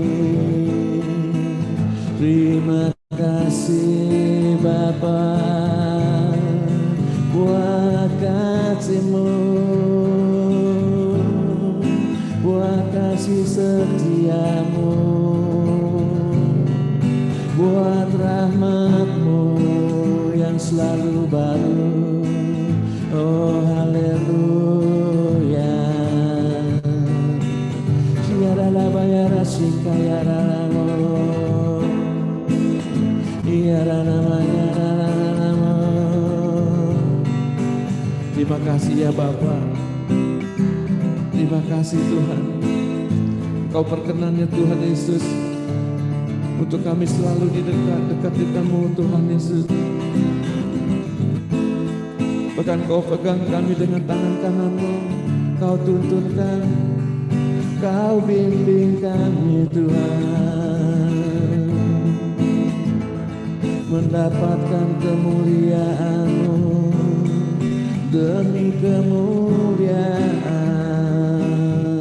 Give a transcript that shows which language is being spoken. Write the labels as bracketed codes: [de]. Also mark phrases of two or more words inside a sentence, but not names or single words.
[id] Terima kasih Bapa buat kasih-Mu, buat kasih setia-Mu, buat rahmat-Mu yang selalu baru. Oh haleluya. Siarala bayara sikayaramo, iarana mayarana. Terima kasih ya Bapa. Terima kasih Tuhan. Engkau berkenan ya Tuhan Yesus untuk kami selalu di dekat denganmu Tuhan Yesus. Bahkan Kau pegang kami dengan tangan kanan-Mu, Kau tuntunkan, Kau bimbing kami Tuhan, mendapatkan kemuliaan-Mu demi kemuliaan.